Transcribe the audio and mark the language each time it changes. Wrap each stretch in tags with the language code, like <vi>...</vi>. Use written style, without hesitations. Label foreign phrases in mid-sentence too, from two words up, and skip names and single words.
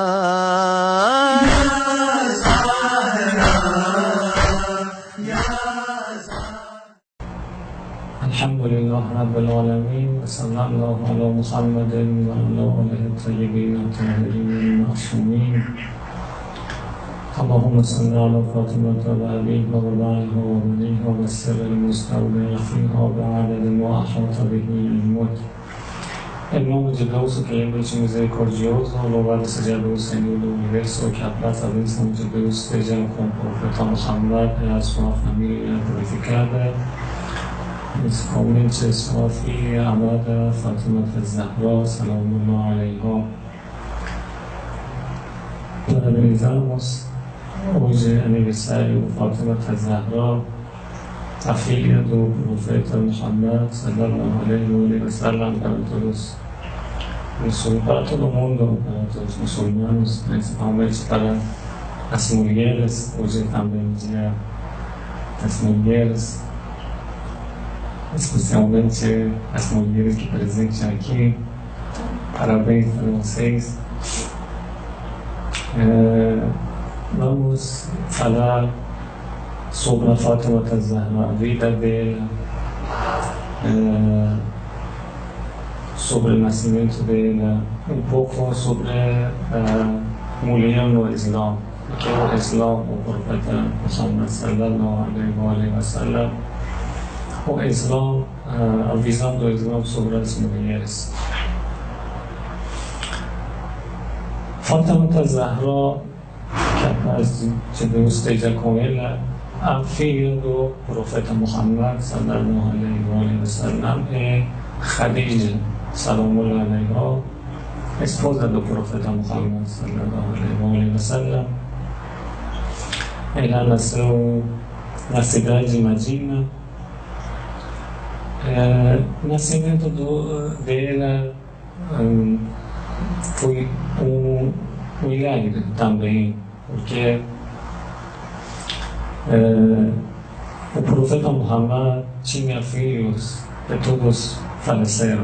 <ar>الحمد لله رب العالمين وصلى الله على محمد وعلى آله الطيبين الطاهرين المعصومين. اللهم صل على فاطمة وأبيها وبعلها وبنيها والسر المستودع فيها بعدد ما أحاط به الموت.</ar> <pt>Em nome de Deus, o clemente misericordioso, louvado seja Deus, Senhor do Universo, que a paz, a bênção de Deus esteja com o Profeta Muhammad e a sua família purificada, principalmente sua filha amada Fátima AzZahra,</pt> <ar>سلام الله عليها.</ar> <pt>Parabenizamos hoje aniversário de Fátima AzZahra, a filha do Profeta Muhammad</pt> <ar>صلى الله عليه وسلم,</ar> <pt>para todo mundo, para todos os muçulmanos, principalmente para as mulheres. Hoje também dia das mulheres, especialmente as mulheres que presentes aqui. Parabéns para vocês. Vamos falar sobre a Fátima AzZahra, a vida dela, sobre o nascimento dela, um pouco sobre a mulher no Islã, o que é o Islã, o Profeta Muhammad</pt> <ar>صلى الله عليه وسلم,</ar> <pt>o Islã, a visão do Islã sobre as mulheres. Fátima AzZahra, que a paz de Deus esteja com ela, a filha do Profeta Muhammad</pt> <ar>صلى الله عليه وسلم,</ar> <pt>é Khadija</pt> <ar>سلام الله عليها,</ar> <pt>esposa do Profeta Muhammad</pt> <ar>صلى الله عليه وسلم.</ar> <pt>Ela nasceu na cidade de Medina. O nascimento dela foi um milagre também, porque o Profeta Muhammad tinha filhos e todos faleceram.</pt>